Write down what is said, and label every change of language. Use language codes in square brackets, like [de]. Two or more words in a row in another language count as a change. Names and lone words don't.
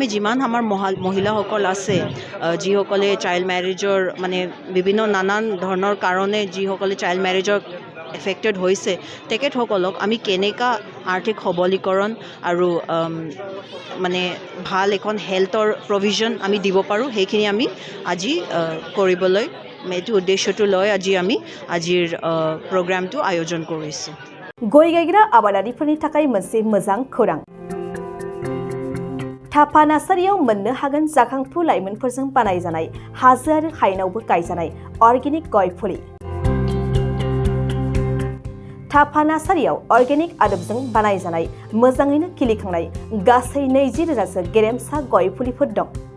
[as] যিমান আমাৰ মহিলাসকল আছে যিসকলে [en] child marriage [as] মানে বিভিন্ন নানান ধৰণৰ কাৰণে যিসকলে [en] child marriage [as] এফেক্টেড হৈছে তেখেতসকলক আমি কেনেকা আৰ্থিক সবলীকৰণ আৰু মানে ভাল এখন হেল্থৰ প্ৰভিজন আমি দিব পাৰোঁ সেইখিনি আমি আজি কৰিবলৈ এইটো উদ্দেশ্যটো লৈ আমি আজিৰ প্ৰগ্ৰামটো আয়োজন কৰিছোঁ। [brx] गय गायग्रा आबादारिफोरनि थाखाय मोनसे मोजां खौरां। थापा नार्सारियाव मोननो हागोन जाखांफु लाइमोनफोरजों बानायजानाय हाजो आरो हायेनावबो गायजानाय अर्गेनिक गय फुलि। थापा नार्सारियाव अर्गेनिक आदबजों बानायजानाय मोजाङैनो खिलिखांनाय गासै 20,000सो गेरेमसा गय फुलिफोर दं।